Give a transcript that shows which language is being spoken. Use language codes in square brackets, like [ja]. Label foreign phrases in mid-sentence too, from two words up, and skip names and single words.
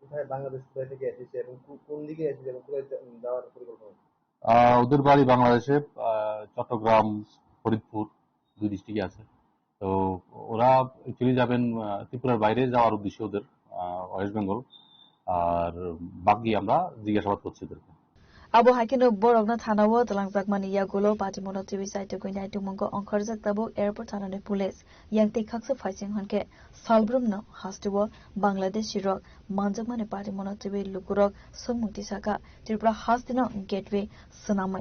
[bn] কোথায় বাংলাদেশ থেকে এসেছে এবং কোন দিকে এসেছে এবং কোথায় যাওয়ার পরিকল্পনা? ওদের বাড়ি বাংলাদেশে চট্টগ্রাম, ফরিদপুর 2 ডিস্ট্রিক্টে আছে। তো ওরা অ্যাকচুয়ালি যাবেন ত্রিপুরার বাইরে যাওয়ার উদ্দেশ্যে ওদের ওয়েস্ট বেঙ্গল। আর বাকি আমরা জিজ্ঞাসাবাদ করছি ওদেরকে। [trp] Abo hakin borokna thanawo talangjak mani yagulo patimono tv site ko nyai tumongo onkhorjak tabo airport thanane police yang te khakse faising hanke salbrum no hastiwo bangladesh rok manjak mani patimono tv lukurok sumukti saka tripura hastino gateway sunamai